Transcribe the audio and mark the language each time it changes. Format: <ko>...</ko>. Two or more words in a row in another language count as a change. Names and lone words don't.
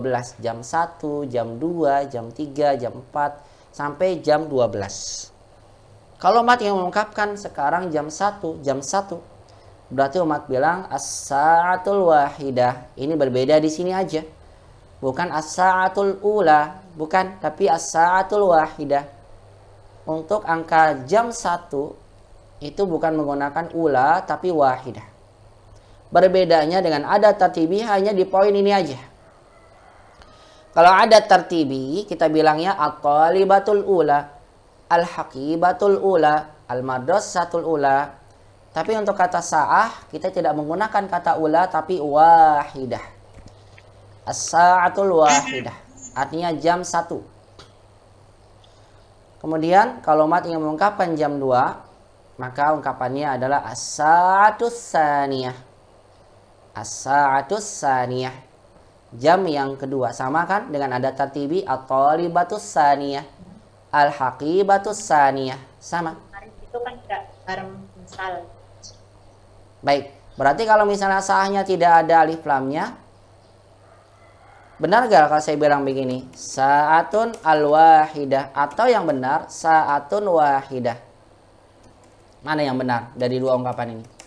<id>Jam 1, jam 2, jam 3, jam 4, sampai jam 12. Kalau umat yang mengungkapkan sekarang jam 1, berarti umat bilang</id> <ar>الساعة الواحدة.</ar> <id>Ini berbeda di sini aja. Bukan</id> <ar>الساعة الأولى,</ar> <id>bukan, tapi</id> <ar>الساعة الواحدة.</ar> <id>Untuk angka jam 1 itu bukan menggunakan ula tapi wahidah. Berbedanya dengan</id> <ar>عدد ترتيبي</ar> <id>hanya di poin ini aja. Kalau</id> <ar>عدد ترتيبي</ar> <id>kita bilangnya</id> <ar>الطالبة الأولى، الحقيبة الأولى، المدرسة الأولى.</ar> <id>Tapi untuk kata sa'ah kita tidak menggunakan kata ula tapi wahidah.</id> <ar>الساعة الواحدة</ar> <id>artinya jam 1. Kemudian kalau umat ingin mengungkapkan jam 2, maka ungkapannya adalah</id> <ar>الساعة الثانية. الساعة الثانية.</ar> <id>Jam yang kedua. Sama kan dengan</id> <ar>عدد ترتيبي الطالبة الثانية، الحقيبة الثانية.</ar> <id>Sama. Itu kan tidak bareng misal. Baik. Berarti kalau misalnya sahnya tidak ada alif lamnya, benar gak kalau saya bilang begini?</id> <ar>ساعة الواحدة.</ar> <id>Atau yang benar</id> <ar>ساعة واحدة.</ar> <id>Mana yang benar dari dua ungkapan ini?</id>